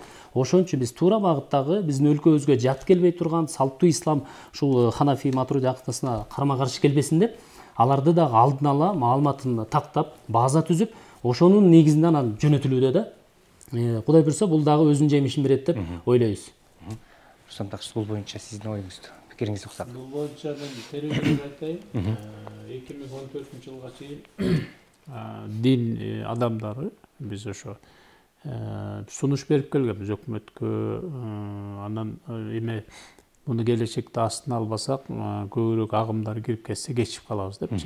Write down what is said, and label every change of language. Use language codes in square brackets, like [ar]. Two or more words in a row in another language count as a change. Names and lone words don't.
[ky] Ошон үчүн биз туура багыттагы биздин өлкөбүзгө жат келбей турган салттуу ислам, ушул Ханафи, Матуриди акыдасына карама-каршы келбесин деп, аларды дагы алдын ала маалыматын тактап, база түзүп, ошонун негизинде анан жөнөтүлүүдө да. Кудай буйрса бул дагы өзүнүн жемишин берет деп ойлойбуз. Rustam Takış, бул боюнча сиздин оюңузду. Пикириңизди угсак. Бул боюнча мен тереңирээк айтайын. 2014 жылга чейин дин адамдары биз ошо сунуш берип келгенбиз өкмөткө. Анан эме муну келечекте астына албасак, көбүрөөк агымдар кирип кетсе кечип калабыз депчи.